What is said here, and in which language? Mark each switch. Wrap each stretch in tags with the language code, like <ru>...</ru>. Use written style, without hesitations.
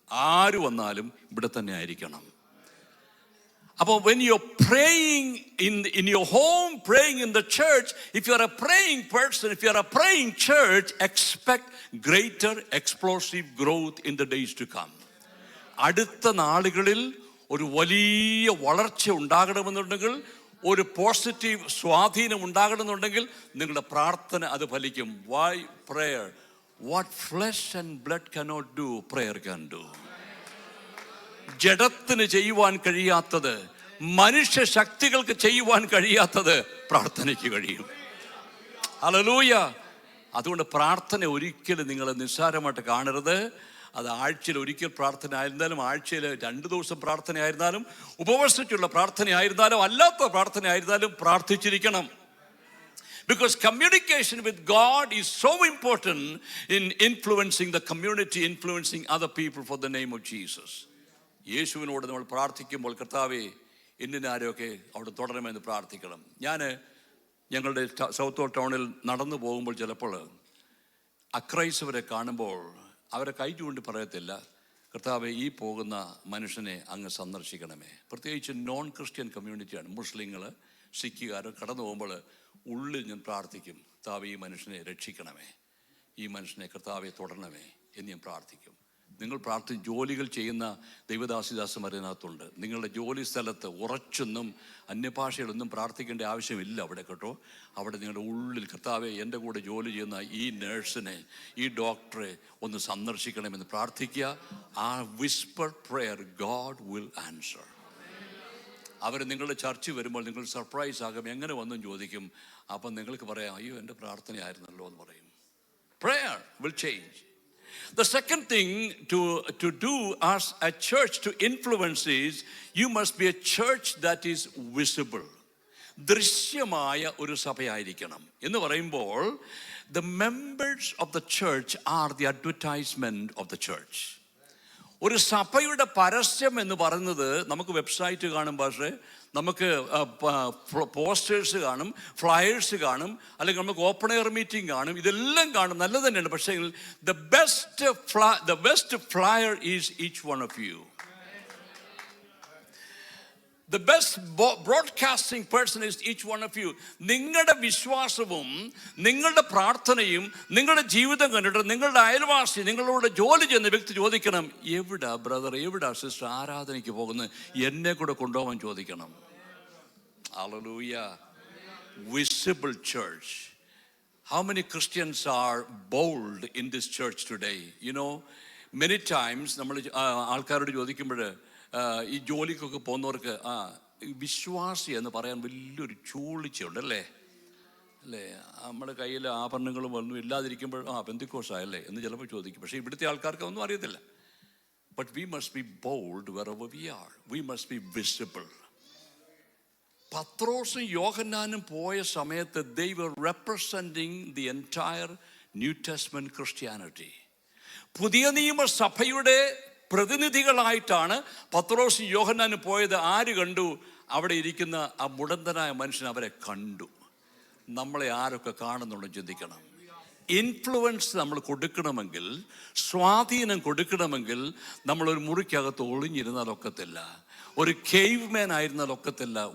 <ml>ആര് വന്നാലും ഇവിടെ തന്നെ ആയിരിക്കണം. അപ്പോൾ</ml> <en>when you're praying in your home, praying in the church, if you're a praying person, if you're a praying church, expect greater explosive growth in the days to come.</en> <ml>അടുത്ത നാളുകളിൽ ഒരു വലിയ വളർച്ച ഉണ്ടാകണമെന്നുണ്ടെങ്കിൽ, ഒരു പോസിറ്റീവ് സ്വാധീനം ഉണ്ടാകണമെന്നുണ്ടെങ്കിൽ നിങ്ങളുടെ പ്രാർത്ഥന അത് ഫലിക്കും.</ml> <en>Why prayer? What flesh and blood cannot do, prayer can do.</en> <ml>ജഡത്തിന് ചെയ്യുവാൻ കഴിയാത്തത്, മനുഷ്യ ശക്തികൾക്ക് ചെയ്യുവാൻ കഴിയാത്തത് പ്രാർത്ഥനയ്ക്ക് കഴിയും. ഹല്ലേലൂയ. അതുകൊണ്ട് പ്രാർത്ഥന ഒരിക്കലും നിങ്ങൾ നിസ്സാരമായിട്ട് കാണരുത്. അത് ആഴ്ചയിൽ ഒരിക്കൽ പ്രാർത്ഥന ആയിരുന്നാലും, ആഴ്ചയിൽ 2 ദിവസം പ്രാർത്ഥന ആയിരുന്നാലും, ഉപവസിച്ചുള്ള പ്രാർത്ഥന ആയിരുന്നാലും, അല്ലാത്ത പ്രാർത്ഥന ആയിരുന്നാലും പ്രാർത്ഥിച്ചിരിക്കണം.</ml> <en>Because communication with God is so important in influencing the community, influencing other people for the name of Jesus.</en> <ml>യേശുവിനോട് നമ്മൾ പ്രാർത്ഥിക്കുമ്പോൾ, കർത്താവേ ഇന്നാരെയൊക്കെ അവിടെ തുടരണമെന്ന് പ്രാർത്ഥിക്കണം. ഞങ്ങളുടെ സൗത്ത് ടൗണിൽ നടന്നു പോകുമ്പോൾ ചിലപ്പോൾ അക്രൈസ്തവരെ കാണുമ്പോൾ അവരെ കൈ ചൂണ്ടി പറയത്തില്ല, കർത്താവേ ഈ പോകുന്ന മനുഷ്യനെ അങ്ങ് സന്ദർശിക്കണമേ. പ്രത്യേകിച്ച് നോൺ ക്രിസ്ത്യൻ കമ്മ്യൂണിറ്റിയാണ്, മുസ്ലിങ്ങൾ, സിഖുകാർ കടന്നു പോകുമ്പോൾ ഉള്ളിൽ ഞാൻ പ്രാർത്ഥിക്കും, കർത്താവേ ഈ മനുഷ്യനെ രക്ഷിക്കണമേ, ഈ മനുഷ്യനെ കർത്താവെ തുടരണമേ എന്ന് ഞാൻ പ്രാർത്ഥിക്കും. നിങ്ങൾ ജോലികൾ ചെയ്യുന്ന ദൈവദാസിദാസന്മാരതിനകത്തുണ്ട്. നിങ്ങളുടെ ജോലി സ്ഥലത്ത് ഉറച്ചൊന്നും അന്യഭാഷകളൊന്നും പ്രാർത്ഥിക്കേണ്ട ആവശ്യമില്ല അവിടെ കേട്ടോ. അവിടെ നിങ്ങളുടെ ഉള്ളിൽ, കർത്താവെ എൻ്റെ കൂടെ ജോലി ചെയ്യുന്ന ഈ നേഴ്സിനെ, ഈ ഡോക്ടറെ ഒന്ന് സന്ദർശിക്കണമെന്ന് പ്രാർത്ഥിക്കുക. ആ</ml> <en>Whisper prayer God will answer.</en> <ml>അവർ നിങ്ങളുടെ ചർച്ച വരുമ്പോൾ നിങ്ങൾ സർപ്രൈസ് ആകും, എങ്ങനെ വന്നും ചോദിക്കും. അപ്പം നിങ്ങൾക്ക് പറയാം, അയ്യോ എൻ്റെ പ്രാർത്ഥനയായിരുന്നല്ലോ എന്ന് പറയും.</ml> <en>Prayer will change. The second thing to do as a church to influence is, you must be a church that is visible.</en> <ml>ദൃശ്യമായ ഒരു സഭയായിരിക്കണം എന്ന് പറയുമ്പോൾ,</ml> <en>the members of the church are the advertisement of the church.</en> <ml>ഒരു സഭയുടെ പരസ്യം എന്ന് പറയുന്നത്, നമുക്ക് website കാണും, പക്ഷേ നമുക്ക് പോസ്റ്റേഴ്സ് കാണും, ഫ്ലയേഴ്സ് കാണും, അല്ലെങ്കിൽ നമുക്ക് ഓപ്പൺ എയർ മീറ്റിംഗ് കാണും, ഇതെല്ലാം കാണും, നല്ലത് തന്നെയാണ്.</ml> <en>പക്ഷേ the best flyer is each one of you. The best broadcasting person is each one of you.</en> <ml>നിങ്ങളുടെ വിശ്വാസവും നിങ്ങളുടെ പ്രാർത്ഥനയും നിങ്ങളുടെ ജീവിതം കണ്ടിട്ട് നിങ്ങളുടെ അയൽവാസി, നിങ്ങളോട് ജോലി ചെയ്യുന്ന വ്യക്തി ചോദിക്കണം, എവിടാ ബ്രദർ, എവിടാ സിസ്റ്റർ ആരാധനയ്ക്ക് പോകുന്നത്, എന്നെ കൂടെ കൊണ്ടുപോകാൻ ചോദിക്കണം.</ml> <en>Hallelujah. Visible church. How many Christians are bold in this church today? You know, many times</en> <ml>നമ്മൾ ആൾക്കാരോട് ചോദിക്കുമ്പോൾ, ഈ ജോലിക്കൊക്കെ പോകുന്നവർക്ക് വിശ്വാസി എന്ന് പറയാൻ വലിയൊരു ചൂളിച്ചുണ്ട് അല്ലേ. നമ്മുടെ കയ്യിൽ ആഭരണങ്ങളും ഒന്നും ഇല്ലാതിരിക്കുമ്പോൾ പെന്തിക്കോസായല്ലേ എന്ന് ചിലപ്പോൾ ചോദിക്കും. പക്ഷേ ഇവിടുത്തെ ആൾക്കാർക്ക് ഒന്നും അറിയത്തില്ല.</ml> <en>But we must be bold wherever we are. We must be visible.</en> <ml>പത്രോസും യോഹന്നാനും പോയ സമയത്ത്</ml> <en>they were representing the entire New Testament Christianity.</en> <ml>പുതിയ നിയമസഭയുടെ പ്രതിനിധികളായിട്ടാണ് പത്രോസും യോഹന്നാനും പോയത്. ആര് കണ്ടു? അവിടെ ഇരിക്കുന്ന ആ മുടന്തനായ മനുഷ്യൻ അവരെ കണ്ടു. നമ്മളെ ആരൊക്കെ കാണുന്നുണ്ടെന്ന് ചിന്തിക്കണം. ഇൻഫ്ലുവൻസ് നമ്മൾ കൊടുക്കണമെങ്കിൽ, സ്വാധീനം കൊടുക്കണമെങ്കിൽ, നമ്മളൊരു മുറിക്കകത്ത് ഒളിഞ്ഞിരുന്നാൽ ഒക്കത്തില്ല, ഒരു കേവ് മാൻ ആയിരുന്നാൽ ഒക്കത്തില്ല.</ml>